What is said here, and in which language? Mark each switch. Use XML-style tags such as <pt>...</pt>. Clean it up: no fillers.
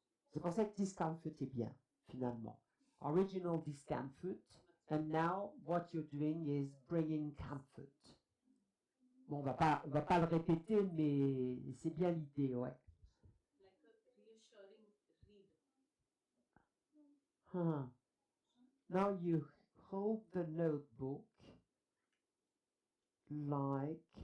<fr>C'est pour ça que discomfort est bien, finalement.</fr> <en>Original discomfort, and now what you're doing is bringing comfort.</en> <fr>Bon, on va pas le répéter, mais c'est bien l'idée, ouais.</fr> <en>Like a reassuring read. Now you hold the notebook like...</en>